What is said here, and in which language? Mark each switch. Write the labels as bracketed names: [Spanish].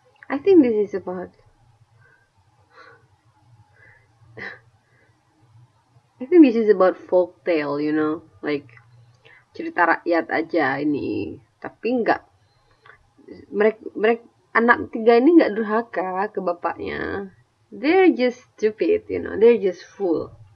[English] I think this is about folk tale, you know, like [Indonesian] cerita rakyat aja ini. Tapi enggak, mereka anak tiga ini nggak durhaka ke bapaknya. [English] They're just stupid, you know, they're just fool.